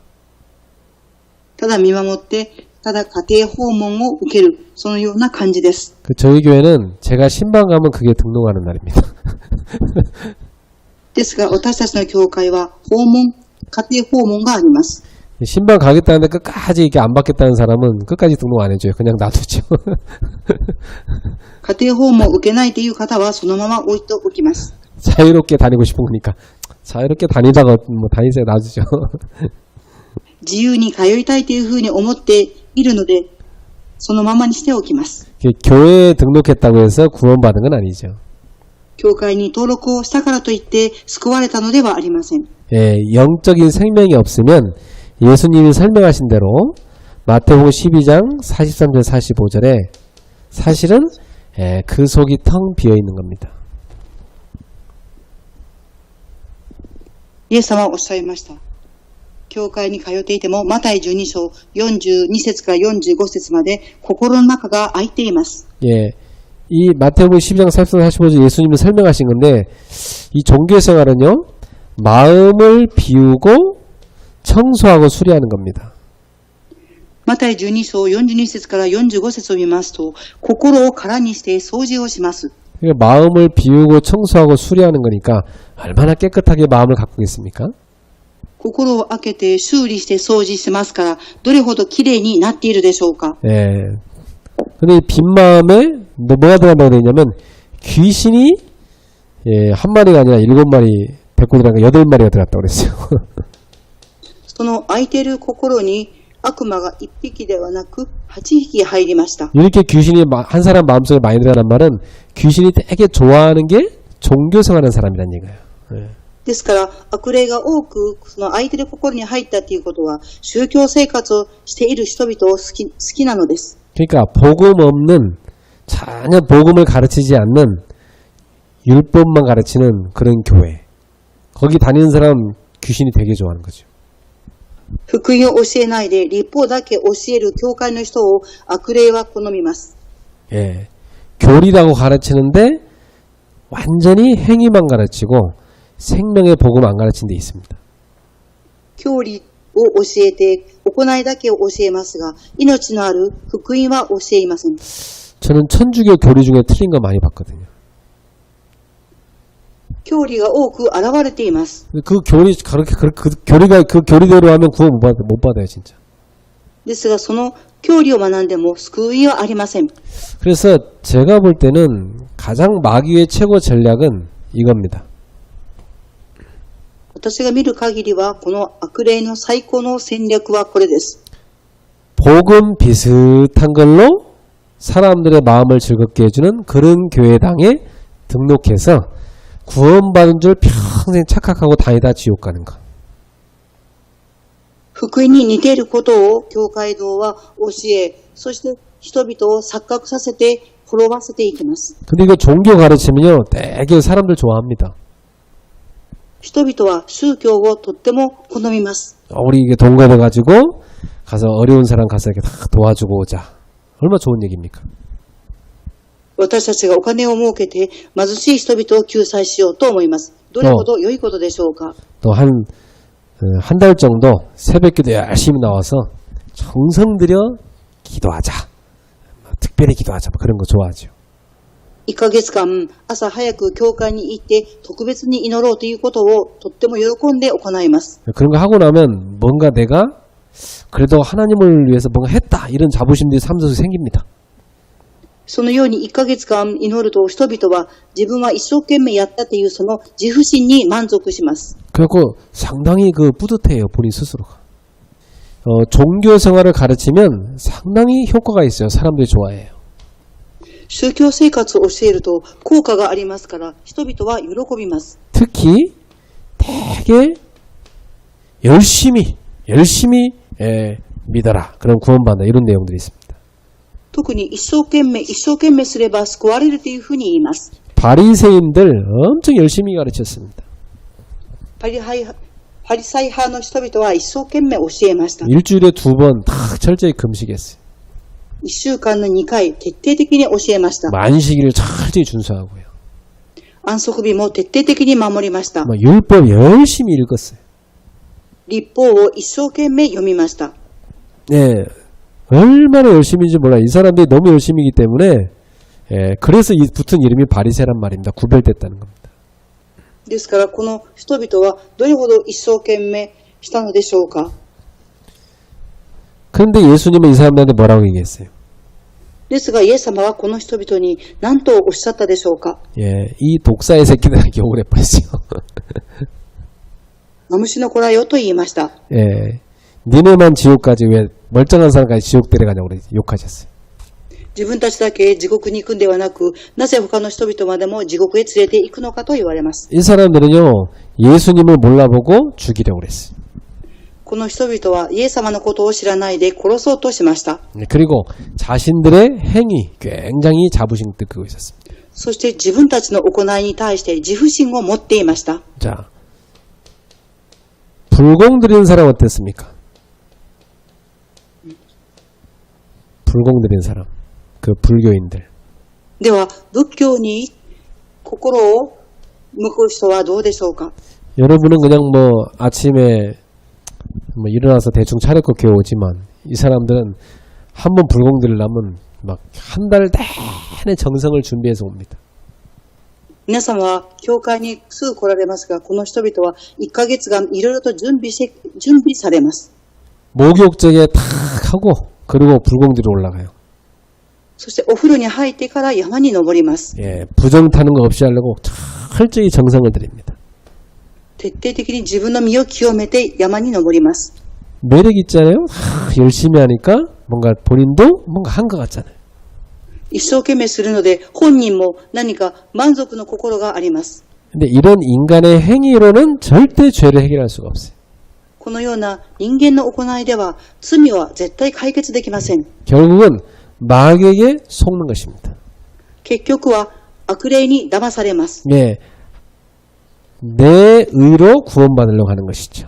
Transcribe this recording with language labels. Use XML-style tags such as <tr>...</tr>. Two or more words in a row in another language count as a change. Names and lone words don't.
<ja>ただ見守って、ただ家庭訪問を受ける、そのような感じです。</ja> <ko>그 저희 교회는 제가 신방 가면 그게 등록하는 날입니다.</ko> <ja>ですが、私たちの教会は家庭訪問があります。</ja> <ko>신방 가겠다는데 끝까지 이렇게 안 받겠다는 사람은 끝까지 등록 안 해줘요. 그냥 놔두죠.</ko> <ja>家庭訪問を受けないという方はそのまま置いておきます。</ja> <ko>자유롭게 다니고 싶은 거니까 자유롭게 다니다가 뭐 다니세요. 놔두죠.</ko> <ja>自由に通いたいというふうに思っているので、そのままにしておきます。</ja> <ko>교회에 등록했다고 해서 구원받은 건 아니죠.</ko> <ja>教会に登録をしたからといって救われたのではありません。</ja> <ko>예, 영적인 생명이 없으면 예수님이 설명하신 대로 마태복음 12장 43절 45절에 사실은 그 속이 텅 비어 있는 겁니다.</ko> <ja>イエス様はおっしゃいました。教会に通っていても、マタイ12章42節から45節まで心の中が空いています。</ja> <ko>예, 이 마태복음 12장 43, 45절 예수님이 설명하신 건데 이 종교 생활은요 마음을 비우고 청소하고 수리하는 겁니다.</ko> <ja>マタイ12章42節から45節を見ますと、心を空にして掃除をします。</ja> <ko>그러니까 마음을 비우고 청소하고 수리하는 거니까 얼마나 깨끗하게 마음을 갖고 있습니까?</ko> <ja>心を開けて修理して掃除しますから、どれほどきれいになっているでしょうか。</ja> <ko>예. 근데 이 빈 마음에 뭐가 들어간다고 되어 있냐면 귀신이 한 마리가 아니라 7마리 데리고 들어간 8마리가 들어갔다고 그랬어요.</ko> <ja>その空いている心に悪魔が1匹ではなく8匹入りました。</ja> <ko>이렇게 귀신이 한 사람 마음속에 많이 들어가는 말은 귀신이 되게 좋아하는 게 종교 생활하는 사람이란 얘기예요. 예.</ko> <ja>ですから、悪霊が多く、その相手の心に入ったということは、宗教生活をしている人々を好きなのです。</ja> <ko>그러니까 복음 없는 전혀 복음을 가르치지 않는 율법만 가르치는 그런 교회. 거기 다니는 사람 귀신이 되게 좋아하는 거죠.</ko> <ja>福音を教えないで、律法だけ教える教会の人を悪霊は好みます。 예.</ja> <ko>교리라고 가르치는데 완전히 행위만 가르치고 생명의 복음 안 가르친 데 있습니다.</ko> <ja>教理を教えて、行いだけを教えますが、命のある福音は教えません。</ja> <ko>저는 천주교 교리 중에 틀린 거 많이 봤거든요.</ko> <ja>教理が多く現れています。</ja> <ko>그 교리 그렇게 교리가 그 교리대로 하면 구원 못 받아요, 진짜.</ko> <ja>ですが、その教理を学んでも救いはありません。</ja> <ko>그래서 제가 볼 때는 가장 마귀의 최고 전략은 이겁니다.</ko> <ja>私が見る限りは、この悪霊の最高の戦略はこれです。</ja> <ko>복음 비슷한 걸로 사람들의 마음을 즐겁게 해주는 그런 교회당에 등록해서 구원받은 줄 평생 착각하고 다니다 지옥 가는 거.</ko> <ja>福音に似ていることを教会堂は教え、そして人々を錯覚させて滅ばせていきます。</ja> <ko>근데 이거 종교 가르치면요, 되게 사람들 좋아합니다.</ko> <ja>人々は宗教をとっても好みます。</ja> <ko>우리 이게 동거돼가지고 가서 어려운 사람 가서 이렇게 다 도와주고 오자. 얼마나 좋은 얘기입니까?</ko> <ja>私たちがお金を儲けて貧しい人々を救済しようと思います。どれほど良いことでしょうか。</ja> <ko>또 한 달 정도 새벽기도 열심히 나와서 정성 들여 기도하자. 특별히 기도하자. 그런 거 좋아하죠.</ko> <ja>1 ヶ月間朝早く教会に行って特別に祈ろうということをとっても喜んで行います。</ja> <ko>그런 거 하고 나면 뭔가 내가 그래도 하나님을 위해서 뭔가 했다. 이런 자부심들이 삶 속에 생깁니다.</ko> <ja>そのように1ヶ月間祈ると人々は自分は一生懸命やったというその自負心に満足します。</ja> <ko>그래갖고 상당히 뿌듯해요. 본인 스스로가. 종교 생활을 가르치면 상당히 효과가 있어요. 사람들이 좋아해요.</ko> <ja>宗教生活を教えると効果がありますから人々は喜びます。</ja> <ko>특히 되게 열심히 믿어라. 그럼 구원받는다. 이런 내용들이 있습니다.</ko> <ja>特に一生懸命すれば救われるというふうに言います。</ja> <ko>바리새인들 엄청 열심히 가르쳤습니다.</ko> <ja>パリサイ派の人々は一生懸命教えました。</ja> <ko>일주일에 2번 다 철저히 금식했어요.</ko> <ja>1 週間の2回徹底的に教えました。</ja> <ko>만식일을 철저히 준수하고요.</ko> <ja>安息日も徹底的に守りました。</ja> <ko>율법 열심히 읽었어요.</ko> <ja>律法を一生懸命読みました。</ja> <ko>예, 얼마나 열심히인지 몰라요. 이 사람들이 너무 열심히이기 때문에 그래서 붙은 이름이 바리새란 말입니다. 구별됐다는 겁니다.</ko> <ja>ですからこの人々はどれほど一生懸命したのでしょうか。</ja> <ko>그런데 예수님은 이 사람들한테 뭐라고 얘기했어요?</ko> <ja>ですがイエス様はこの人々に何とおっしゃったでしょうか。</ja> <ko>예, 이 독사의 새끼들에게 욕을 해버렸어요.</ko> <ja>マムシの子らよと言いました。</ja> <ko>예, 니네만 지옥까지 왜 멀쩡한 사람까지 지옥 데려가냐고 욕하셨어요.</ko> <ja>自分たちだけ地獄に行くんではなく、なぜ他の人々までも地獄へ連れて行くのかと言われます。</ja> <ko>이 사람들은요, 예수님을 몰라보고 죽이려고 그랬어요.</ko> <ja>この人々はイエス様のことを知らないで殺そうとしました。</ja> <ko>그리고 자신들의 행위 굉장히 자부심 느끼고 있었습니다.</ko> <ja>そして自分たちの行いに対して自負心を持っていました。</ja> <ko>자, 불공 드리는 사람 어땠습니까? 불공 드리는 사람, 그 불교인들.</ko> <ja>では仏教に心を向く人はどうでしょうか。</ja> <ko>여러분은 그냥 아침에 일어나서 대충 차려고 교회 오지만 이 사람들은 한번 불공 드리려면 막 한 달 내내 정성을 준비해서 옵니다.</ko> <ja>皆様は教会にすぐ来られますが、この人々は1ヶ月間いろいろと準備されます。</ja> <ko>목욕제에 탁 하고 그리고 불공 드리러 올라가요.</ko> <ja>そしてお風呂に入ってから山に登ります。</ja> <ko>예, 부정 타는 거 없이 하려고 철저히 정성을 드립니다.</ko> <ja>徹底的に自分の身を清めて山に登ります。</ja> <ko>매력 있잖아요. 이렇게 열심히 하니까 뭔가 본인도 뭔가 한 것 같잖아요.</ko> <ja>一生懸命するので、本人も何か満足の心があります。</ja> <ko>근데 이런 인간의 행위로는 절대 죄를 해결할 수가 없어요.</ko> <ja>このような人間の行いでは、罪は絶対解決できません。</ja> <ko>결국은 마귀에게 속는 것입니다.</ko> <ja>結局は悪霊に騙されます。</ja> <ko>예, 내 의로 구원받으려고 하는 것이죠.</ko>